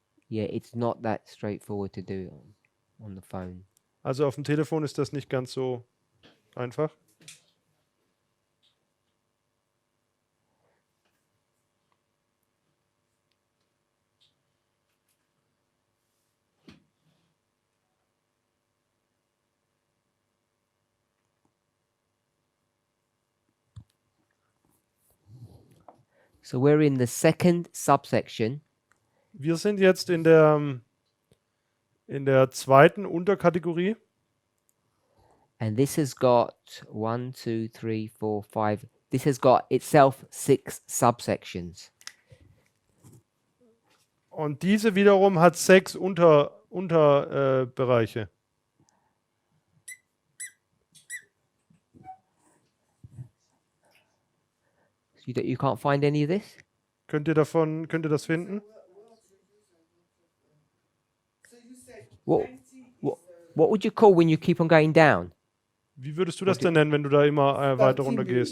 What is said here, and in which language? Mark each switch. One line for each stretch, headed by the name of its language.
English: Yeah, it's not that straightforward to do on the phone.
German: Also auf dem Telefon ist das nicht ganz so einfach.
English: So we're in the second subsection,
German: Wir sind jetzt in der zweiten Unterkategorie.
English: and this has got 1, 2, 3, 4, 5. This has got itself 6 subsections.
German: Und diese wiederum hat 6 Unterbereiche.
English: So you can't find any of this?
German: Könnt ihr das finden?
English: What, what would you call when you keep on going down?
German: Wie würdest du das denn nennen, wenn du da immer weiter runter gehst?